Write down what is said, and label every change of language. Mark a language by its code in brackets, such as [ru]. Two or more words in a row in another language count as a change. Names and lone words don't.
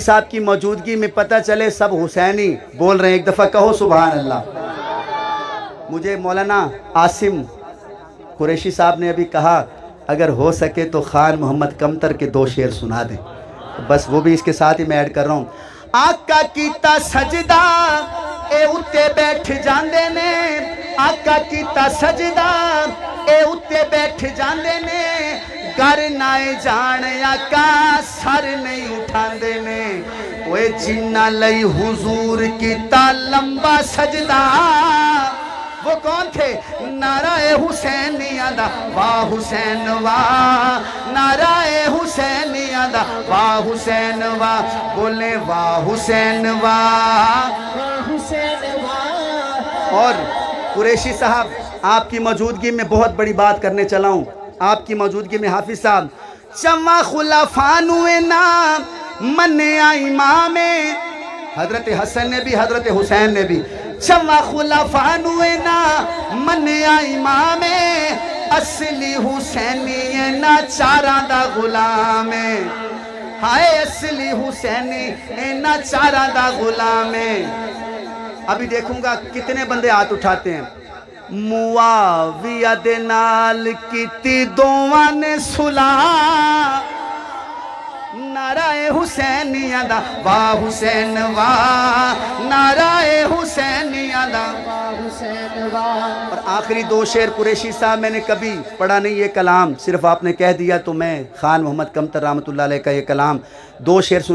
[ur] صاحب کی موجودگی میں پتہ چلے سب حسینی بول رہے ہیں ایک دفعہ کہو سبحان اللہ مجھے مولانا عاصم قریشی صاحب نے ابھی کہا اگر ہو سکے تو خان محمد کمتر کے 2 شعر سنا دیں بس وہ بھی اس کے ساتھ ہی میں ایڈ کر رہا ہوں [pa] آقا کیتا سجدہ اے اتے بیٹھ جاندے نے آقا کیتا سجدہ اے اتے بیٹھ جاندے نے گر نائے جان آقا سر نہیں اٹھاندے نے اوے جنہ لئی حضور کیتا لمبا سجدہ [ur] وہ کون تھے [pa] نعرہ حسینیہ دا واہ حسین واہ نعرہ حسینیہ دا واہ حسین واہ بولے واہ حسین واہ واہ حسین واہ [ur] اور قریشی صاحب آپ کی موجودگی میں بہت بڑی بات کرنے چلا ہوں آپ کی موجودگی [pa] میں حافظ صاحب چما خلفان ہوئے نام منیا امام حضرت حسن نے بھی حضرت حسین نے بھی چما خلفان ہوئے نا منیا امام اصلی حسینی نا چاراں دا غلام ہائے اصلی حسینی نا چاراں دا غلام [ur] ابھی دیکھوں گا کتنے بندے ہاتھ اٹھاتے ہیں [pa] معاویہ دے نال کیتی دوواں نے صلح نعرہ حسینیہ دا واہ حسین واہ نعرہ حسینیہ دا واہ حسین واہ [ur] اور آخری 2 شعر قریشی صاحب میں نے کبھی پڑھا نہیں یہ کلام صرف آپ نے کہہ دیا تو میں خان محمد کمتر رحمۃ اللہ علیہ کا یہ کلام 2 شعر سنا